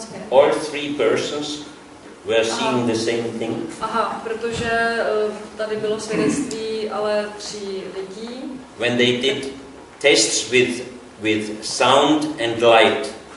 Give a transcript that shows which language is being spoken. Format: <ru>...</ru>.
<en>all three persons were seeing the same thing.</en> <cs>Aha, protože tady bylo svědectví ale 3 lidí.</cs> <en>When they did tests with sound and light.</en>